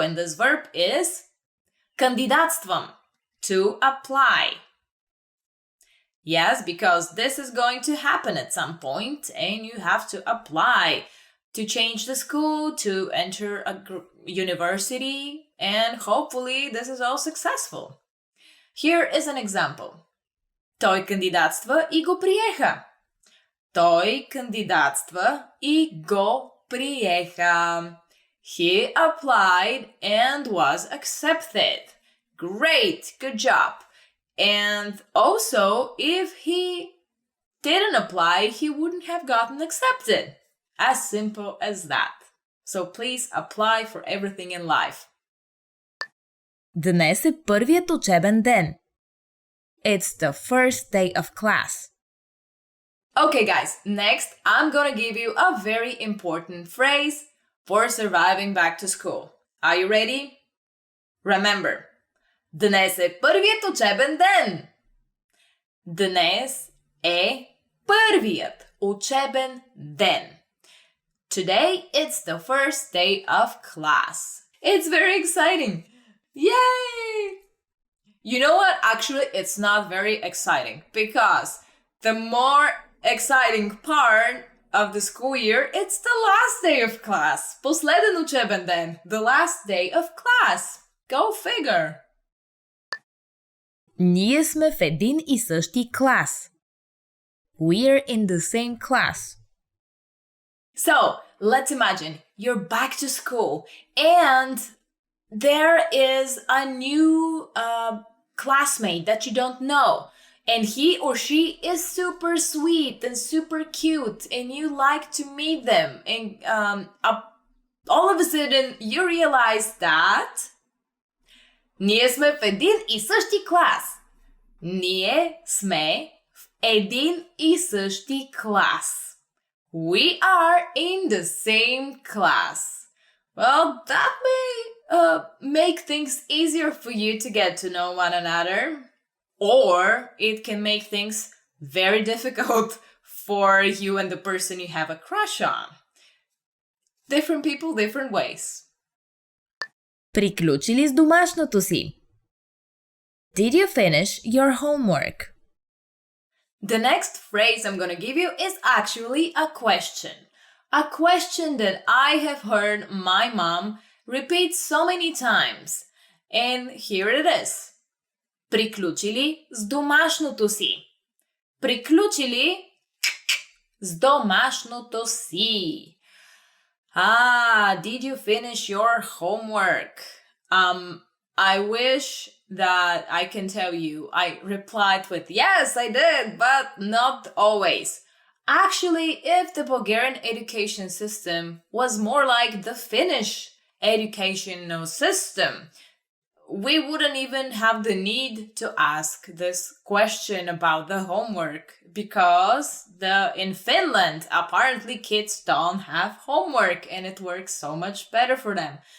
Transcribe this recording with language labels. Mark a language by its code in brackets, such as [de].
[en] And this verb is кандидатствам, to apply. Yes, because this is going to happen at some point and you have to apply to change the school, to enter a university, and hopefully this is all successful. Here is an example. [bg] Той кандидатства и го приеха. Той кандидатства и го приеха. [en] He applied and was accepted. Great, good job. And also, if he didn't apply, he wouldn't have gotten accepted. As simple as that. So please apply for everything in life. [bg] Днес е първият учебен ден. [en] It's the first day of class. Okay, guys, next I'm gonna give you a very important phrase for surviving back to school. Are you ready? Remember, [bg] днес е първият учебен ден. Днес е първият учебен ден. [en] Today, it's the first day of class. It's very exciting. Yay! You know what? Actually, it's not very exciting because the more exciting part of the school year, it's the last day of class. [bg] Последен учебен ден. [en] The last day of class. Go figure. [bg] Ние сме в един и същи клас. [en] We're in the same class. So, let's imagine you're back to school and there is a new classmate that you don't know. And he or she is super sweet and super cute and you like to meet them. And all of a sudden you realize that [bg] ние сме в един и същи клас. Ние сме в един и същи клас. [en] We are in the same class. Well, that may make things easier for you to get to know one another. Or it can make things very difficult for you and the person you have a crush on. Different people, different ways. [bg] Приключили с домашното си? [en] Did you finish your homework? The next phrase I'm going to give you is actually a question. A question that I have heard my mom repeat so many times. And here it is. [bg] Приключили с домашното си? Приключили с домашното си? [en] Did you finish your homework? I wish that I can tell you I replied with yes, I did, but not always. Actually, if the Bulgarian education system was more like the Finnish educational system, we wouldn't even have the need to ask this question about the homework because in Finland, apparently kids don't have homework and it works so much better for them.